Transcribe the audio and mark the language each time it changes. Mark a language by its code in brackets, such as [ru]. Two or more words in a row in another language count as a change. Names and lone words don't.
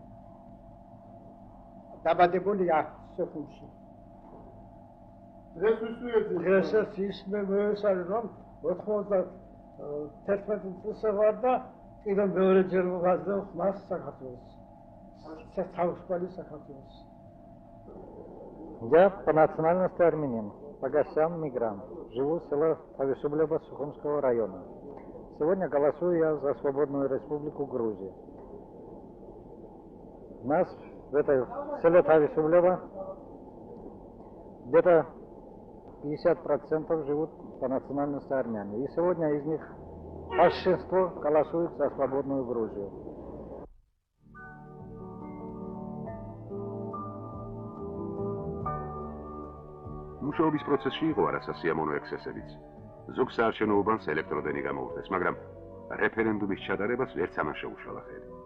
[ka] დაბადებული აქ სოხუმში. დღესაც ის მე მოესწარი რომ 91 წელს ვარ და კიდევ მეორეჯერ ვღაზდო ხმას საქართველოს. თავისუფალი საქართველოს. [ru] Я по национальности армянин, Погосян мигрант. Живу в селе Тависублева Сухумского района. Сегодня голосую я за свободную республику Грузии. У нас в этой селе Тависублева где-то 50% живут по национальности армяне. И сегодня из них большинство голосует за свободную Грузию. [ka] მუშაობის პროცესში იყო არასასიამოვნო ექსცესებიც. ზოგ საარჩევნო უბანს ელექტროდენი გამოუხდეს, მაგრამ რეფერენდუმის ჩატარებას ვერც ამან შეუშალა ხელი.